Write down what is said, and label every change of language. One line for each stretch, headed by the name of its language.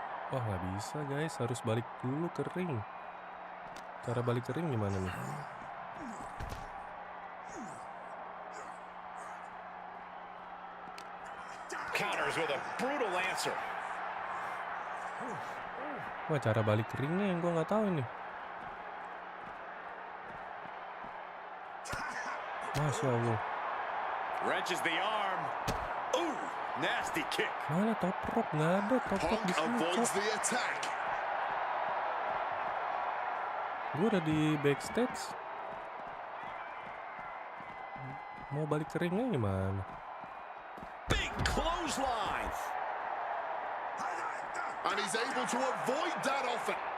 Indonesian: Wah, nggak bisa guys. Harus balik dulu ke ring. Cara balik ke ring gimana nih?
English: Counters with a brutal answer.
Indonesian: Wah, cara balik ke ringnya yang gue nggak tahu ini. Masya Allah.
English: Wrenches the arm. Ooh, nasty kick.
Indonesian: Mana top rope? Nggak ada top rope
English: Punk
Indonesian: di sini.
English: avoids the attack.
Indonesian: Gue udah di backstage. Mau balik ke ringnya gimana?
English: Big clothesline. And he's able to avoid that often.